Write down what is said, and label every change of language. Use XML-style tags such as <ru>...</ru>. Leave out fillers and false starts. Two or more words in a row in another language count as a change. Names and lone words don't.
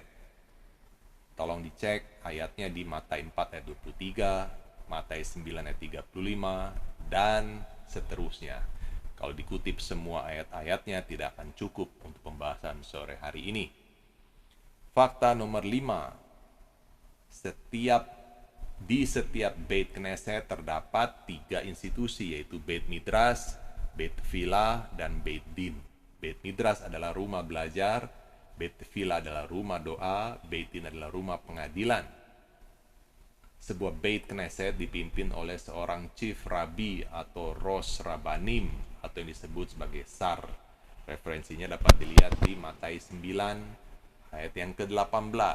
<id>Tolong dicek ayatnya di Matius 4 ayat 23, Matius 9 ayat 35, dan seterusnya. Kalau dikutip semua ayat-ayatnya tidak akan cukup untuk pembahasan sore hari ini. Fakta nomor 5. Di setiap</id> <he>בית כנסת</he> <id>terdapat 3 institusi, yaitu</id> <he>בית מדרש, בית תפילה,</he> <id>dan</id> <he>בית דין. בית מדרש</he> <id>adalah rumah belajar,</id> <he>בית תפילה</he> <id>adalah rumah doa,</id> <he>בית דין</he> <id>adalah rumah pengadilan. Sebuah</id> <he>בית כנסת</he> <id>dipimpin oleh seorang</id> <en>chief rabbi</en> <id>atau</id> <he>ראש רבנים,</he> <id>atau yang disebut sebagai Sar. Referensinya dapat dilihat di Matius 9 ayat yang ke-18.</id>